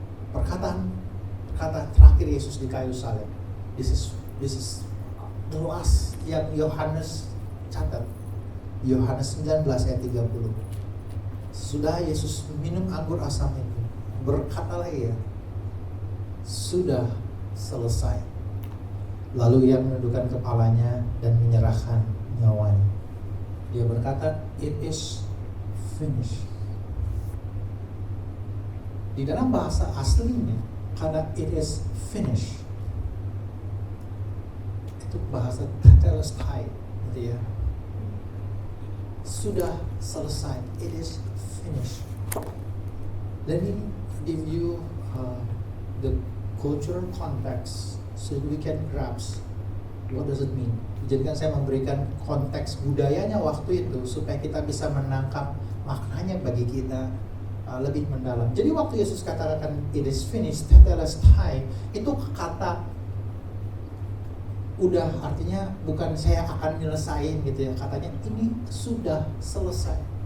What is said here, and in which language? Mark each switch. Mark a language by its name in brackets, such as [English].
[Indonesian] Perkataan terakhir Yesus di kayu salib. [English] This is the last [Indonesian] yang Yohanes catat. Yohanes 19 ayat 30. Sudah Yesus minum anggur asam itu, berkatalah ia, sudah selesai. Lalu ia menundukkan kepalanya dan menyerahkan nyawanya. Dia berkata, [English] it is finished. [Indonesian] Di dalam bahasa aslinya, karena [English] it is finished, [Indonesian] itu bahasa tetelestai, gitu ya. Sudah selesai, [English] it is finished. Let me give you the cultural context so we can grasp what does it mean. [Indonesian] Jadi kan saya memberikan konteks budayanya waktu itu supaya kita bisa menangkap maknanya bagi kita lebih mendalam. Jadi waktu Yesus katakan [English] it is finished, [Indonesian] tetelestai, itu kata udah, artinya bukan saya akan nyelesain gitu ya, katanya ini sudah selesai.